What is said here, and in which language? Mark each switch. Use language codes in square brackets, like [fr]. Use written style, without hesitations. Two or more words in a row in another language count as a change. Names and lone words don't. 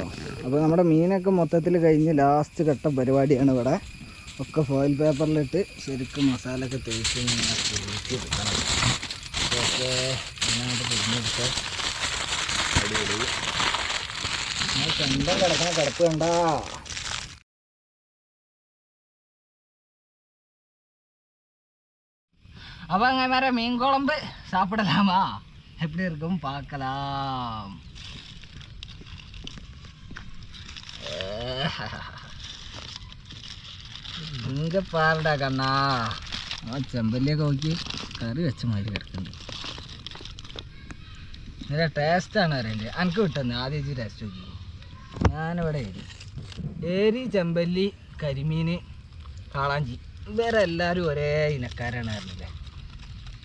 [ml] അപ്പോൾ നമ്മുടെ മീനൊക്കെ മൊത്തത്തിൽ കഴിഞ്ഞ് ലാസ്റ്റ് ഘട്ട പരിപാടിയാണ് ഇവിടെ. ഒക്കെ ഫോയിൽ പേപ്പറിലിട്ട് ശരിക്കും മസാല ഒക്കെ തേച്ച് ഇങ്ങനെ തേച്ച് എടുക്കണം. ഇതൊക്കെ ഇങ്ങോട്ട് പിടിഞ്ഞെടുത്ത് അടിപൊളി. നമ്മൾ ചെണ്ടം കിടക്കുന്ന കിടപ്പ് വേണ്ട. [ta] அப்போ அங்கே வேறு மீன் குழம்பு சாப்பிடலாமா? எப்படி இருக்கும் பார்க்கலாம். இங்கே பாருடா கண்ணா. [ml] ചെമ്പല്ലിയൊക്കെ നോക്കി കറി വെച്ച മാതിരി കിടക്കുന്നുണ്ട്. നല്ല ടേസ്റ്റാണ് അറിയണ്ടേ. എനിക്ക് കിട്ടുന്നത് ആദ്യം വെച്ച് ടേസ്റ്റ് നോക്കി. ഞാനിവിടെ ഏരി ചെമ്പല്ലി കരിമീൻ കാളാഞ്ചി ഇവരെ എല്ലാവരും ഒരേ ഇനക്കാരാണ് അറിഞ്ഞില്ലേ.